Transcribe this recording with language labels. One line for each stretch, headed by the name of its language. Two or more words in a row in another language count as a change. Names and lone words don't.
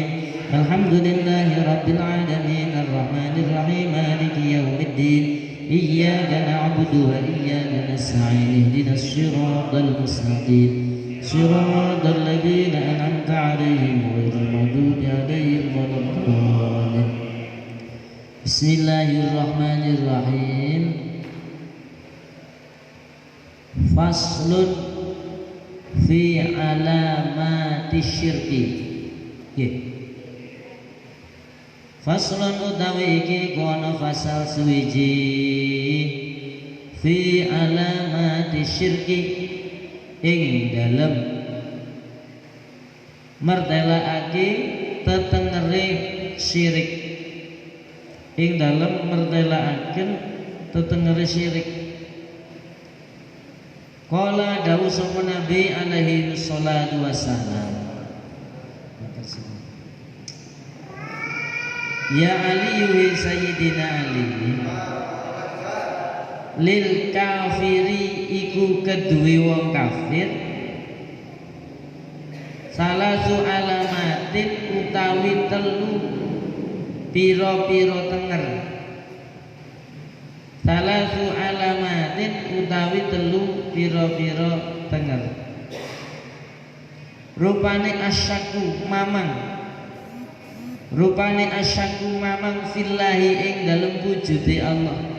Arabic: الحمد لله رب العالمين الرحمن الرحيم مالك يوم الدين إياك نعبد وإياك نستعين اهدنا الصراط المستقيم صراط الذين أنعمت عليهم غير المغضوب عليهم ولا الضالين. بسم الله الرحمن الرحيم. فصل في علامات الشرك.
Javanese: Faslun utawi iki kono fasal suwiji
Arabic: في علامات الشرك
Javanese: ing dalem mertelaake tetengere syirik ing dalem mertelaaken tetengere syirik. Qala dawuh sapa Nabi
Arabic: عليه الصلاة والسلام. يا علي
Javanese: wa Sayyidina Ali
Arabic: للكافر
Javanese: iku kedue wong kafir
Arabic: ثلاث علامات
Javanese: utawi telu piro-piro tenger
Arabic: ثلاث علامات
Javanese: utawi telu piro-piro tenger rupane asyaku mamang rupane asyaku mamang fillahi ing dalem wujude Allah